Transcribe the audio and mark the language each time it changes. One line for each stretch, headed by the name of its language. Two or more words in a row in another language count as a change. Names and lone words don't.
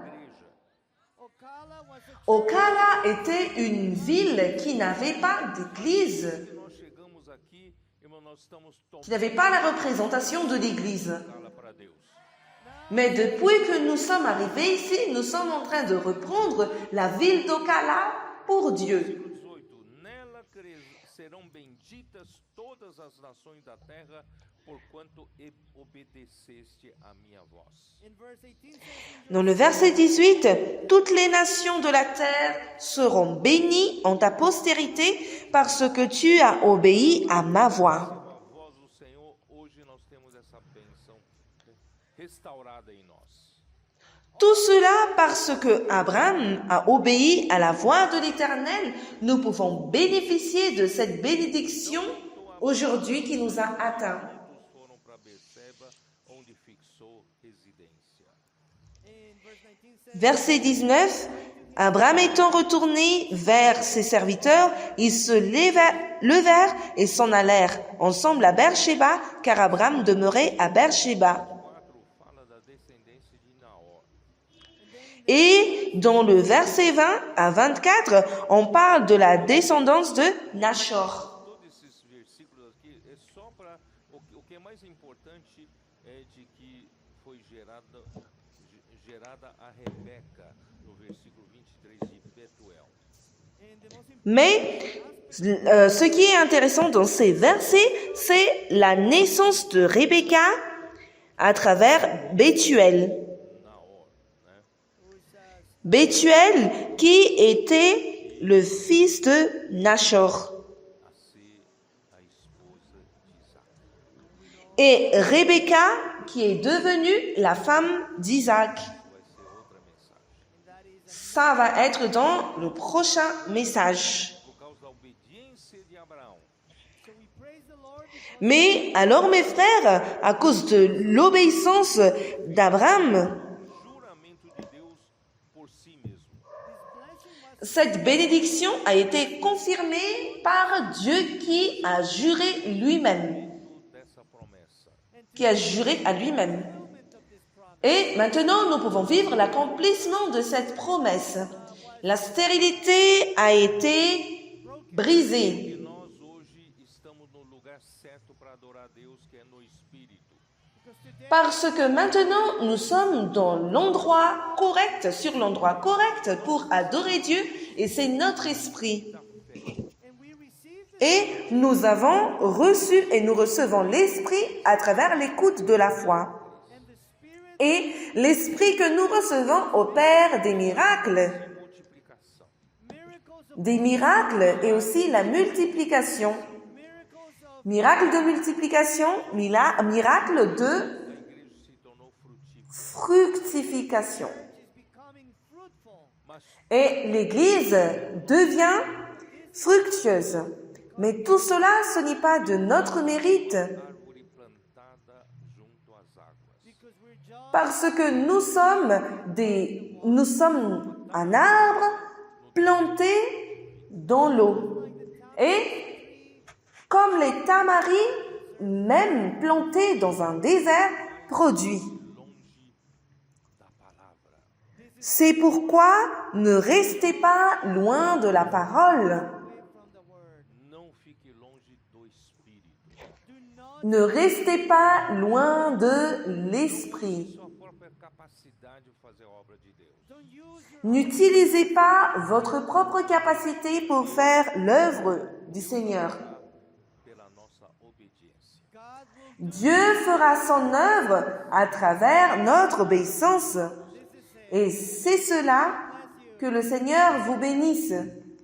Portuguese: Igreja.
French: Ocala était une ville qui n'avait pas d'église,
Portuguese: Nós chegamos aqui, irmão, nós estamos
French: qui n'avait pas la représentation de l'église.
Portuguese: tomando para Deus.
French: Mais depuis que nous sommes arrivés ici, nous sommes en train de reprendre la ville d'Ocala pour Dieu.
Portuguese: Versículo 18. Nela serão benditas todas as nações da terra, porquanto obedeceste a minha voz.
English: In verse 18 says,
French: Dans le verset 18, toutes les nations de la terre seront bénies en ta postérité parce que tu as obéi à ma voix.
Portuguese: A voz do Senhor, hoje nós temos essa bênção restaurada em nós.
French: Tout cela parce que Abraham a obéi à la voix de l'Éternel. Nous pouvons bénéficier de cette bénédiction aujourd'hui qui nous a atteints.
Portuguese: Todos foram para Beceba, onde fixou residência.
English: in verse 19 says,
French: Verset 19, Abraham étant retourné vers ses serviteurs, ils se levèrent et s'en allèrent ensemble à Beersheba, car Abraham demeurait à Beersheba.
Portuguese: 4 fala da descendência de Naor.
French: Et dans le verset 20 à 24, on parle de la descendance de Nachor.
Portuguese: Todos esses versículos aqui é só para o que é mais importante é de que foi gerada a Rebeca no versículo 23 de Betuel.
English: and the most important
French: Mais ce qui est intéressant dans ces versets, c'est la naissance de Rebecca à travers Bethuel.
Portuguese: Naor, né?
French: Bethuel qui était le fils de Nachor.
Portuguese: A ser a esposa de Isaac.
French: Et Rebecca qui est devenue la femme d'Isaac.
Portuguese: Vai ser outra mensagem.
English: that is
French: Ça va être dans le prochain message.
Portuguese: Por causa da obediência de Abraão,
English: so we praise the Lord because
French: Mais alors mes frères, à cause de l'obéissance d'Abraham,
Portuguese: juramento de Deus por si mesmo.
English: this blessing was
French: cette bénédiction a été confirmée par Dieu qui a juré lui-même,
Portuguese: Tudo dessa promessa.
French: qui a juré à lui-même.
English: fulfillment of this promise.
French: Et maintenant, nous pouvons vivre l'accomplissement de cette promesse. La stérilité a été brisée.
Portuguese: E nós hoje estamos no lugar certo para adorar a Deus, que é no Espírito.
English: Because today
French: Parce que maintenant, nous sommes dans l'endroit correct, sur l'endroit correct pour adorer Dieu, et c'est notre esprit.
English: and we receive this
French: Et nous avons reçu et nous recevons l'esprit à travers l'écoute de la foi.
English: and the Spirit
French: Et l'esprit que nous recevons opère des miracles.
Portuguese: Multiplicação.
French: Des miracles et aussi la multiplication.
English: miracles of
French: Miracle de multiplication, miracle de
Portuguese: A igreja se tornou frutífera.
French: fructification.
English: is becoming fruitful.
Portuguese: Mas
French: Et l'Église devient fructueuse. Mais tout cela, ce n'est pas de notre mérite,
Portuguese: árvore plantada junto às águas.
English: Because we're just
French: parce que nous sommes un arbre planté dans l'eau. Et comme les tamaris, même plantés dans un désert, produit.
Portuguese: Longe da palavra.
French: C'est pourquoi ne restez pas loin de la parole.
English: away from the word.
Portuguese: Não fique longe do Espírito.
English: Do not
French: Ne restez pas loin de l'esprit.
Portuguese: Sua própria capacidade de fazer a obra de Deus.
English: don't use your
French: N'utilisez pas votre propre capacité pour faire l'œuvre du Seigneur.
Portuguese: Pela nossa obediência.
English: God will
French: Dieu fera son œuvre à travers notre obéissance.
English: this is it.
French: Et c'est cela que le Seigneur vous bénisse.